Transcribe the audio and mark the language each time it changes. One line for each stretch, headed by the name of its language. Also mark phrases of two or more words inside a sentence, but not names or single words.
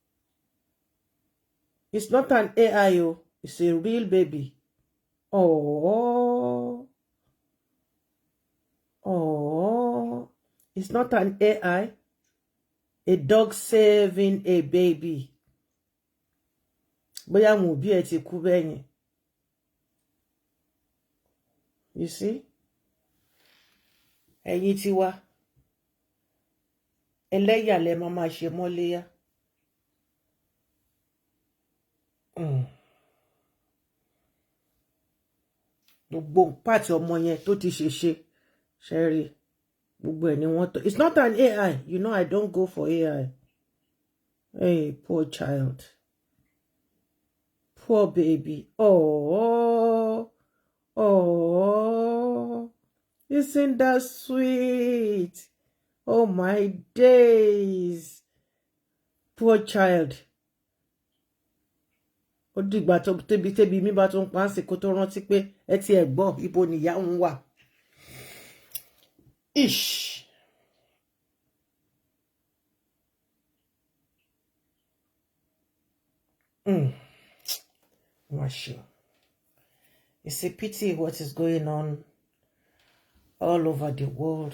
English: It's not an AI, it's a real baby. Oh, it's not an AI. A dog saving a baby.
Yoruba: Bóyá mo bí ẹ ti kú bẹ́yẹn.
English: You see?
Yoruba: Ẹ̀yin ti wá. Ẹlẹ́yà lẹ máa ṣe mọ́léyà. Gbogbo pàtì ọmọ yẹn tó ti ṣe Sherry. Gbogbo ẹ̀ ni wọ́n tọ́.
English: It's not an AI. You know I don't go for AI. Hey, poor child. Poor baby. Oh, isn't that sweet? Oh my days. Poor child.
Yoruba: Ó dìgbà tó tẹ́bi mi bá tún pa sí kó tó rántí pé ẹ ti ẹ̀ gbọ́ ibo nìyá ń wà.
English: Ish. It's a pity what is going on all over the world.